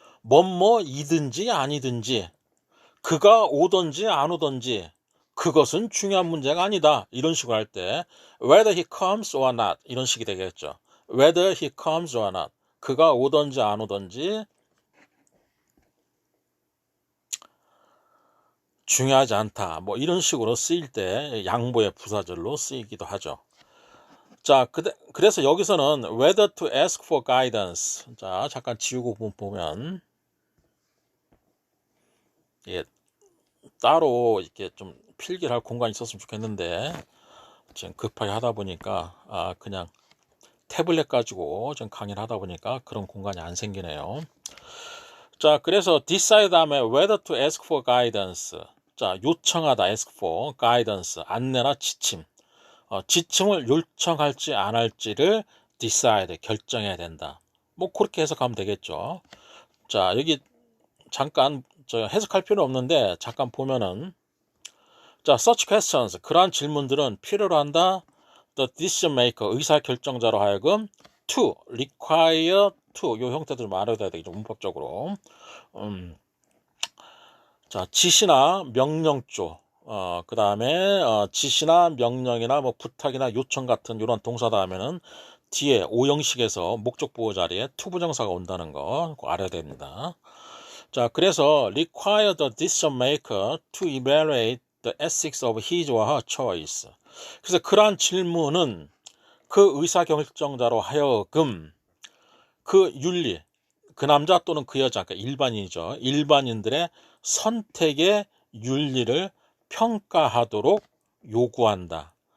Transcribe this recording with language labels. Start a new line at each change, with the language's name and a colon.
Korean: 뭐뭐이든지 아니든지, 그가 오든지 안 오든지 그것은 중요한 문제가 아니다, 이런 식으로 할 때
English: whether he comes or not
Korean: 이런 식이 되겠죠.
English: whether he comes or not,
Korean: 그가 오든지 안 오든지 중요하지 않다, 뭐 이런 식으로 쓰일 때 양보의 부사절로 쓰이기도 하죠. 자, 그래서 여기서는
English: whether to ask for guidance.
Korean: 자, 잠깐 지우고 보면, 예, 따로 이렇게 좀 필기할 공간이 있었으면 좋겠는데, 지금 급하게 하다 보니까, 그냥 태블릿 가지고 좀 강의를 하다 보니까 그런 공간이 안 생기네요. 자, 그래서
English: decide
Korean: 다음에
English: whether to ask for guidance.
Korean: 자, 요청하다,
English: ask for,
Korean: guidance, 안내나 지침. 지침을 요청할지 안 할지를 decide, 결정해야 된다. 뭐 그렇게 해석하면 되겠죠. 자, 여기 잠깐 해석할 필요 없는데 잠깐 보면은, 자,
English: such questions,
Korean: 그러한 질문들은 필요로 한다.
English: the decision maker,
Korean: 의사결정자로 하여금 to,
English: require to,
Korean: 요 형태들 말해야 되겠죠, 문법적으로. 자, 지시나 명령 쪽, 그 다음에 지시나 명령이나 뭐 부탁이나 요청 같은 이런 동사 다음에는 뒤에 오형식에서 목적 보호 자리에 to 부정사가 온다는 거 꼭 알아야 됩니다. 자, 그래서
English: require the decision maker to evaluate the ethics of his or her choice.
Korean: 그래서 그러한 질문은 그 의사결정자로 하여금 그 윤리, 그 남자 또는 그 여자, 그러니까 일반인이죠. 일반인들의 선택의 윤리를 평가하도록 요구한다.